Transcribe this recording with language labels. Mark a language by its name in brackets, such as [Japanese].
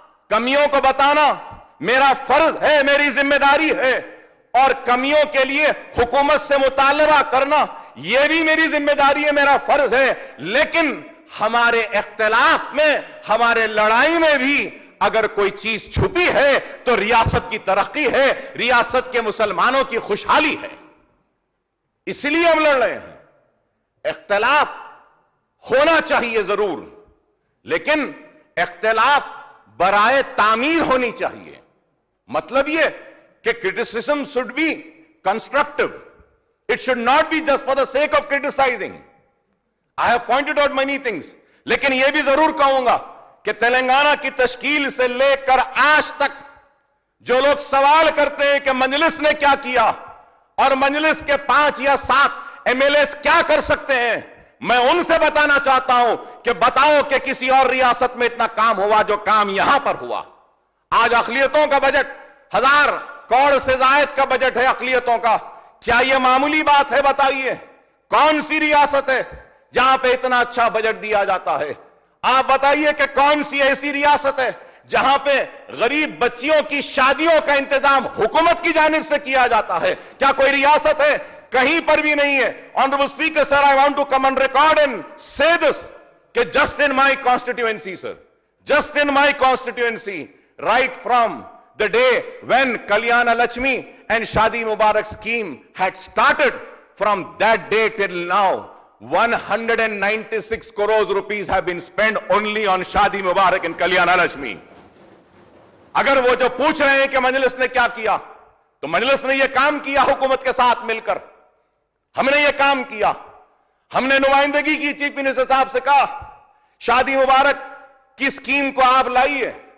[Urdu] کمیوں کو بتانا میرا فرض ہے، میری ذمہ داری ہے، اور کمیوں کے لیے حکومت سے مطالبہ کرنا یہ بھی میری ذمہ داری ہے، میرا فرض ہے۔ لیکن ہمارے اختلاف میں، ہمارے لڑائی میں بھی اگر کوئی چیز چھپی ہے تو ریاست کی ترقی ہے، ریاست کے مسلمانوں کی خوشحالی ہے، اس لیے ہم لڑ رہے ہیں۔ اختلاف ہونا چاہیے ضرور، لیکن اختلاف برائے تعمیر ہونی چاہیے. مطلب یہ کہ [English] criticism should be constructive. It should not be just for the sake of criticizing. I have pointed out many things. [Urdu] لیکن یہ بھی ضرور کہوں گا کہ تلنگانہ کی تشکیل سے لے کر آج تک جو لوگ سوال کرتے ہیں کہ مجلس نے کیا کیا اور مجلس کے 5 یا 7 MLAs کیا کر سکتے ہیں، میں ان سے بتانا چاہتا ہوں کہ بتاؤ کہ کسی اور ریاست میں اتنا کام ہوا جو کام یہاں پر ہوا. آج اقلیتوں کا بجٹ 1000 کروڑ سے زائد کا بجٹ ہے اقلیتوں کا. کیا یہ معمولی بات ہے؟ بتائیے کون سی ریاست ہے جہاں پہ اتنا اچھا بجٹ دیا جاتا ہے؟ آپ بتائیے کہ کون سی ایسی ریاست ہے جہاں پہ غریب بچیوں کی شادیوں کا انتظام حکومت کی جانب سے کیا جاتا ہے؟ کیا کوئی ریاست ہے؟ کہیں پر بھی نہیں ہے. [English] Honorable Speaker, sir, I want to come on record and say this, [Urdu] کہ [English] just in my constituency, sir, just in my constituency, right from the day when Kalyana Lakshmi and Shadi Mubarak scheme had started, from that day till now, 196 crores rupees have been spent only on Shadi Mubarak and Kalyana Lakshmi. [Urdu] اگر وہ جو پوچھ رہے ہیں کہ مجلس نے کیا کیا، تو مجلس نے یہ کام کیا حکومت کے ساتھ مل کر. ہم نے یہ کام کیا. ہم نے نمائندگی کی چیف منسٹر صاحب سے کہا شادی مبارک کی اسکیم کو آپ لائیے.